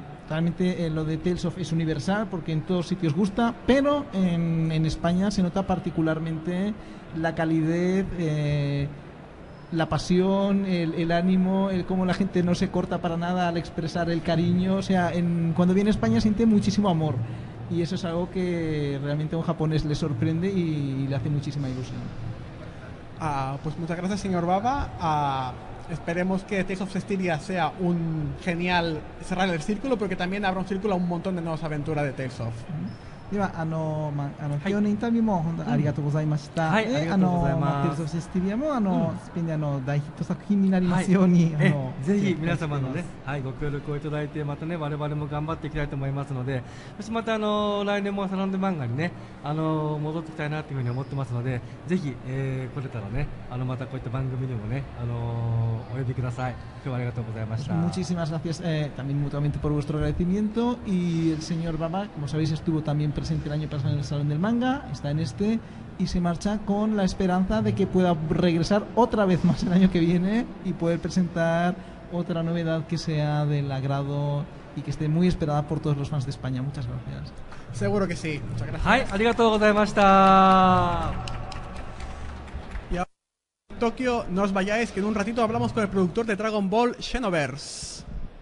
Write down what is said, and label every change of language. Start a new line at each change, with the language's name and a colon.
Spanish: Realmente lo de Tales of es universal porque en todos sitios gusta, pero en España se nota particularmente la calidez, la pasión, el ánimo, cómo la gente no se corta para nada al expresar el cariño. O sea, cuando viene a España siente muchísimo amor y eso es algo que realmente a un japonés le sorprende y le hace muchísima ilusión. Pues muchas gracias, señor Baba. Esperemos que Tales of Cestiria sea un genial cerrar el círculo, pero que también abra un círculo a un montón de nuevas aventuras de Tales of.
Japanese: では今日のインタビューも本当にありがとうございました。はい、ありがとうございます。テイルズ・オブ・セスティリアもスペインで大ヒット作品になりますように、ぜひ皆様のね、ご協力をいただいてまたね我々も頑張っていきたいと思いますので、そしてまた来年もサランド漫画にね戻っていきたいなというふうに思ってますので、ぜひ、来れたらねまたこういった番組にもねお呼びください。今日はありがとうございました。
Spanish: Muchísimas gracias también mutuamente por vuestro agradecimiento y el señor Baba, como sabéis, estuvo también presente el año pasado en el Salón del Manga, está en este y se marcha con la esperanza de que pueda regresar otra vez más el año que viene y poder presentar otra novedad que sea del agrado y que esté muy esperada por todos los fans de España. Muchas gracias. Seguro que sí. Muchas gracias.
Japanese: はい、ありがとうございました。
Spanish: Y ahora, Tokio, no os vayáis, que en un ratito hablamos con el productor de Dragon Ball Xenoverse.